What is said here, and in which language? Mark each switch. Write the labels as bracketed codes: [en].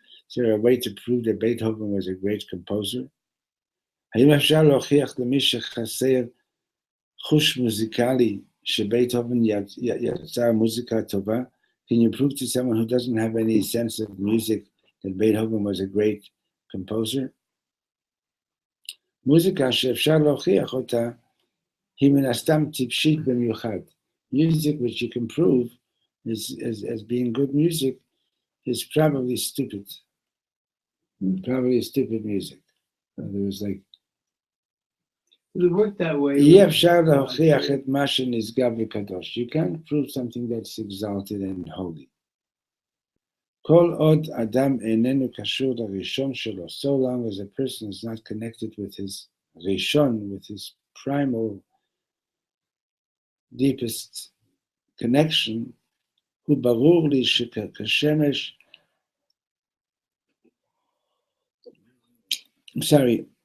[en] Is there a way to prove that Beethoven was a great composer? [he] האם אפשר להוכיח למי שחסר חוש מוזיקלי שבייטהובן יצר מוזיקה טובה? [en] Can you prove to someone who doesn't have any sense of music that Beethoven was a great composer? [he] מוזיקה שאפשר להוכיח אותה היא מן הסתם טיפשית במיוחד. [en] Music which you can prove as being good music is probably stupid. Probably stupid music. There was like, Does it work that way? [he] אי אפשר להוכיח את מה שנשגב וקדוש. [en] You can't prove something that's exalted and holy. [he] כל עוד אדם איננו קשור לראשון שלו, [en] so long as a person is not connected with his ראשון, with his primal, deepest connection, [he] הוא ברור לי כשמש, [en] I'm sorry,